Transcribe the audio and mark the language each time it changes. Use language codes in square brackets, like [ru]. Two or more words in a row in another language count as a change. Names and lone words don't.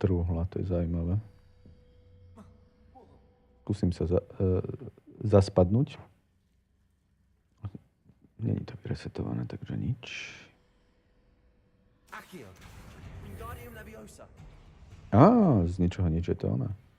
[sk] To je zaujímavé. Skúsim sa zaspadnúť. Není to vyresetované, takže nič. [la] Accio. Wingardium Leviosa. [sk] Z ničoho nič je to ona.